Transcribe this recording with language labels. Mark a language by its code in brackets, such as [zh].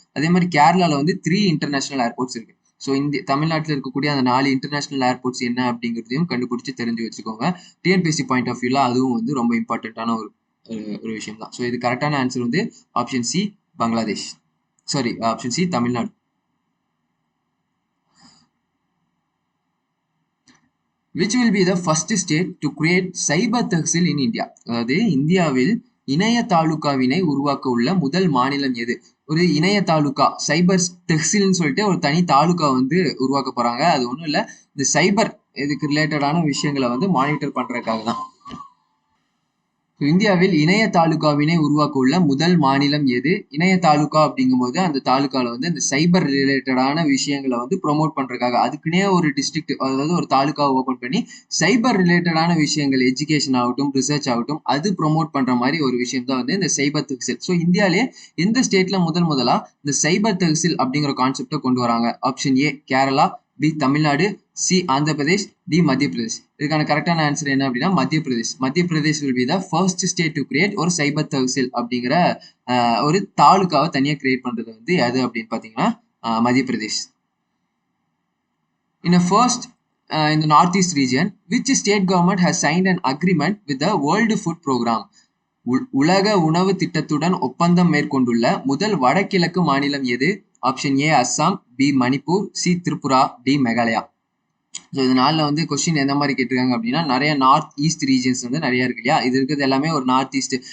[ta] அதே மாதிரி கேரளால வந்து 3 இன்டர்நேஷனல் ஏர்போர்ட்ஸ் இருக்கு. ஸோ இந்த தமிழ்நாட்டில் இருக்கக்கூடிய அந்த 4 இன்டர்நேஷனல் ஏர்போர்ட்ஸ் என்ன அப்படிங்கிறதையும் கண்டுபிடிச்சு தெரிஞ்சு வச்சுக்கோங்க. டிஎன்பிஎஸ்சி பாயிண்ட் ஆஃப் வியூல அதுவும் வந்து ரொம்ப இம்பார்ட்டன்டான ஒரு விஷயம் தான். ஸோ இது கரெக்டான ஆன்சர் வந்து option C Bangladesh, sorry option C Tamil Nadu. [en] Which will be the first state to create cyber tehsil in India? [ta] அதாவது இந்தியாவில் இணைய தாலுகாவினை உருவாக்க உள்ள முதல் மாநிலம் எது? ஒரு இணைய தாலுகா சைபர் டெக்ஸ்டைல்னு சொல்லிட்டு ஒரு தனி தாலுகா வந்து உருவாக்க போறாங்க. அது ஒன்றும் இல்லை, இந்த சைபர் இதுக்கு ரிலேட்டடான விஷயங்களை வந்து மானிட்டர் பண்றதுக்காக தான். இந்தியாவில் இணைய தாலுகாவினை உருவாக்க உள்ள முதல் மாநிலம் எது? இணைய தாலுகா அப்படிங்கும்போது அந்த தாலுகால வந்து இந்த சைபர் ரிலேட்டடான விஷயங்களை வந்து ப்ரொமோட் பண்றதுக்காக அதுக்குன்னே ஒரு டிஸ்ட்ரிக்ட், அதாவது ஒரு தாலுகாவை ஓபன் பண்ணி சைபர் ரிலேட்டடான விஷயங்கள், எஜுகேஷன் ஆகட்டும், ரிசர்ச் ஆகட்டும், அது ப்ரொமோட் பண்ற மாதிரி ஒரு விஷயம் தான் வந்து இந்த சைபர் தஹ்சில். ஸோ இந்தியாவிலே எந்த ஸ்டேட்ல முதலா இந்த சைபர் தஹ்சில் அப்படிங்கிற கான்செப்டை கொண்டு வராங்க? Option A Kerala, B Tamil Nadu, C Andhra Pradesh, D மத்திய பிரதேஷ். இதுக்கான கரெக்டான ஆன்சர் என்ன அப்படின்னா மத்திய பிரதேஷ். மத்திய Pradesh [en] will be the first state to create [ta] ஒரு சைபர் தஹ்சில் அப்படிங்கிற ஒரு தாலுக்காவை தனியாக கிரியேட் பண்றது வந்து எது அப்படின்னு பார்த்தீங்கன்னா மத்திய Pradesh. [en] In a first in the northeast region, which state government has signed an agreement with the World Food Program? [ta] உலக உணவு திட்டத்துடன் ஒப்பந்தம் மேற்கொண்டுள்ள முதல் வடகிழக்கு மாநிலம் எது? Option A Assam, B Manipur, C Tripura, D Meghalaya. So இதனால வந்து கொஸ்டின் எந்த மாதிரி கேட்டிருக்காங்க அப்படின்னா நிறைய நார்த் ஈஸ்ட் ரீஜன்ஸ் வந்து நிறைய இருக்கு இல்லையா, இது இருக்கிறது எல்லாமே ஒரு நார்த் ஈஸ்ட்.